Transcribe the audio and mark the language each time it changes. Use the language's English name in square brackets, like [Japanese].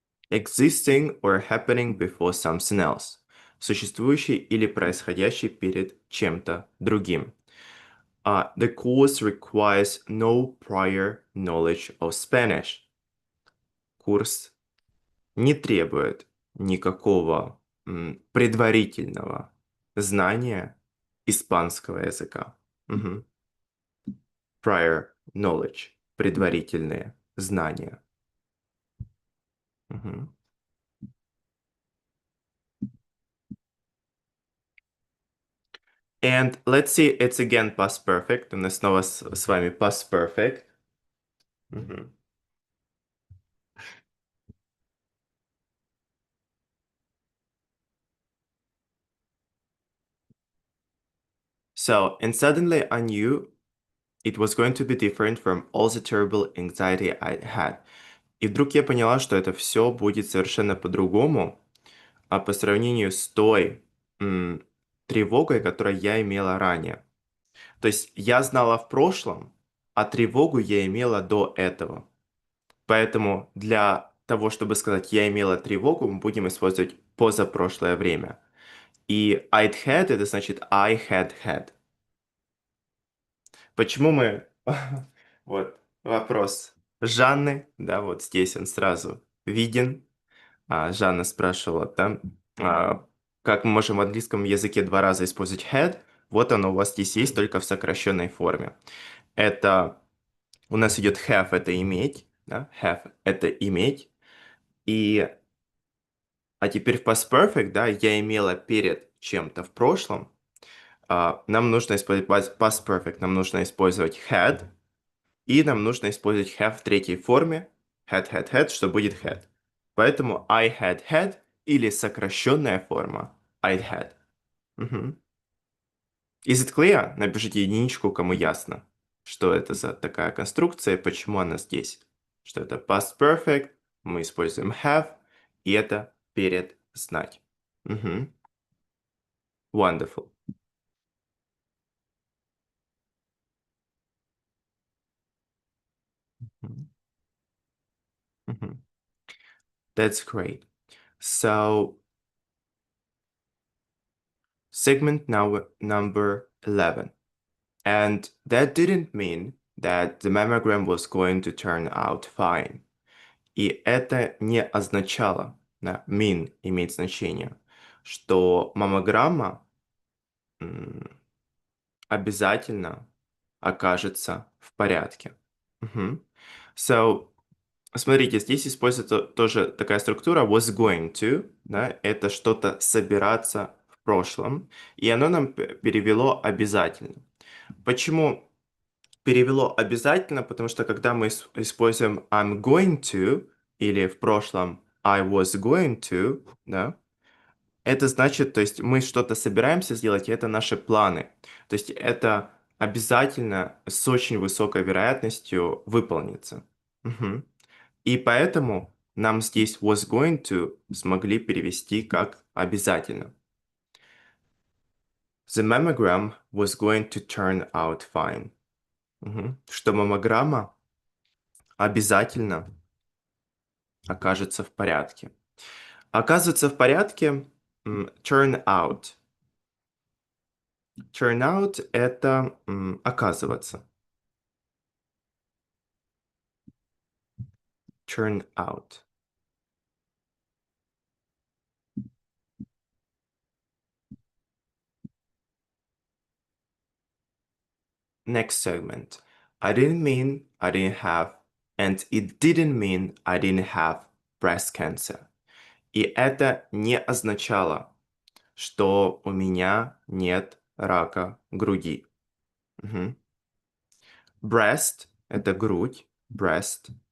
[English] Existing or happening before something else. [Russian] Существующий или происходящий перед чем-то другим. [English] The course requires no prior knowledge of Spanish. [Russian] Курс не требует никакого предварительного знания испанского языка. [English] Мгм. Prior knowledge. [Russian] Предварительные знания. Мгм. [English] And let's see, it's again past perfect. [Russian] У нас снова с вами past perfect. Мгм. [English] So, and suddenly I knew it was going to be different from all the terrible anxiety I had. [Russian] И вдруг я поняла, что это все будет совершенно по-другому, а по сравнению с той тревогой, которую я имела ранее. То есть я знала в прошлом, а тревогу я имела до этого. Поэтому для того, чтобы сказать «я имела тревогу», мы будем использовать позапрошлое время. И I'd had — это значит I had had. Почему мы... Вот вопрос Жанны, да, вот здесь он сразу виден. Жанна спрашивала, да, как мы можем в английском языке два раза использовать had. Вот оно у вас здесь есть, только в сокращенной форме. Это у нас идет have — это иметь, да, have — это иметь. И, а теперь в past perfect, да, я имела перед чем-то в прошлом. Нам нужно использовать past perfect, нам нужно использовать had, и нам нужно использовать have в третьей форме, had, что будет had. Поэтому I had или сокращенная форма I'd had. [English] Мгм. Is it clear? [Russian] Напишите единичку, кому ясно, что это за такая конструкция, почему она здесь. Что это past perfect, мы используем have, и это перед знать. [English] Мгм. Wonderful. Мгм. Мгм. That's great. So, segment now number 11. And that didn't mean that the mammogram was going to turn out fine. [Russian] И это не означало, да, mean имеет значение, что маммограмма обязательно окажется в порядке. Мгм. So, смотрите, здесь используется тоже такая структура was going to, да, это что-то собираться в прошлом, и оно нам перевело обязательно. Почему перевело обязательно? Потому что когда мы используем I'm going to или в прошлом I was going to, да, это значит, то есть мы что-то собираемся сделать, и это наши планы. То есть это обязательно с очень высокой вероятностью выполнится. Мгм. И поэтому нам здесь was going to смогли перевести как обязательно. [English] The mammogram was going to turn out fine. Мгм. [Russian] Что маммограмма обязательно окажется в порядке. Оказывается в порядке turn out. Turn out — это оказываться. [English] Turn out. Next segment. I didn't mean I didn't have, and it didn't mean I didn't have breast cancer. [Russian] И это не означало, что у меня нет рака груди. Мгм. Breast — это грудь, breast.